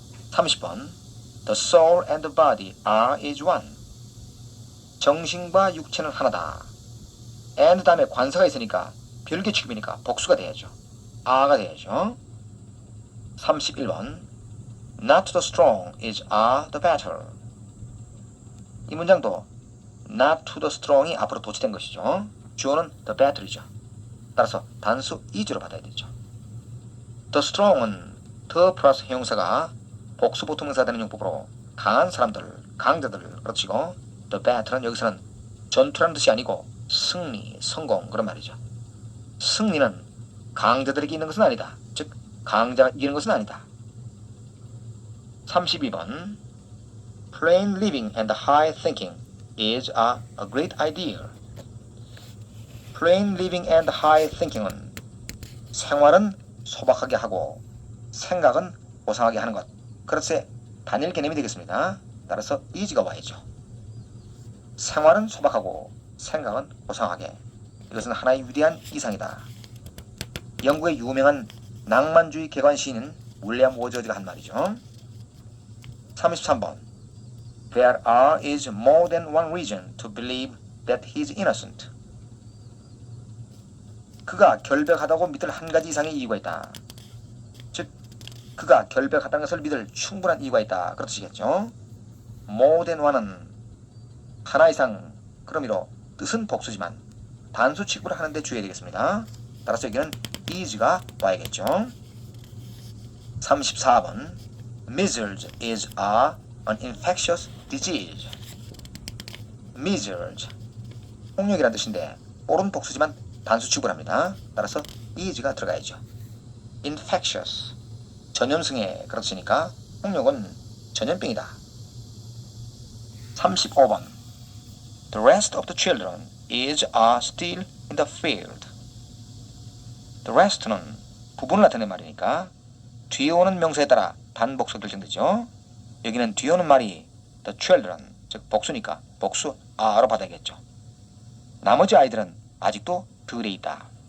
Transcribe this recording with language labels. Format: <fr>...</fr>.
<en>30번 The soul and the body is one.</en> <ko>정신과 육체는 하나다. and 다음에 관사가 있으니까 별개 취급이니까 복수가 돼야죠. are가 되죠.</ko> <en>31번 Not to the strong is the better.</en> <ko>이 문장도</ko> <en>not to the strong</en> <ko>이 앞으로 도치된 것이죠. 주어는 the better이죠. 따라서 단수 is로 받아야 되죠. The strong은 the 플러스 형용사가 복수 보통명사 되는 용법으로 강한 사람들, 강자들 그렇지고 the better는 여기서는 전투라는 뜻이 아니고 승리, 성공 그런 말이죠. 승리는 강자들에게 있는 것은 아니다. 즉 강자가 이기는 것은 아니다.</ko> <en>32번 Plain living and high thinking is a great idea. Plain living and high thinking</en> <ko>은 생활은 소박하게 하고 생각은 고상하게 하는 것. 그렇게 단일 개념이 되겠습니다. 따라서 is가 와야죠. 생활은 소박하고 생각은 고상하게. 이것은 하나의 위대한 이상이다. 영국의 유명한 낭만주의 개관 시인인 윌리엄 워저드가 한 말이죠.</ko> <en>33번 There is more than one reason to believe that he is innocent.</en> <ko>그가 결백하다고 믿을 한 가지 이상의 이유가 있다. 즉, 그가 결백하다는 것을 믿을 충분한 이유가 있다. 그런 뜻이겠죠.</ko> <en>more than one</en> <ko>은 하나 이상, 그런 의미로 뜻은 복수지만 단수 취급을 하는데 주의해야 되겠습니다. 따라서 여기는 is가 와야겠죠.</ko> <en>34번 Measles is an infectious disease.</en> <ko>Measles 홍역이란 뜻인데 옳은 복수지만 단수 취급을 합니다. 따라서 is가 들어가야죠. Infectious 전염성에 그런 뜻이니까 홍역은 전염병이다.</ko> <en>35번 The rest of the children is still in the field.</en> <ko>The rest는 부분을 나타내는 말이니까 뒤에 오는 명사에 따라 단복수 결정되죠. 여기는 뒤에 오는 말이 the children, 즉 복수니까 복수 are로 받아야겠죠. 나머지 아이들은 아직도 들에 있다.</ko>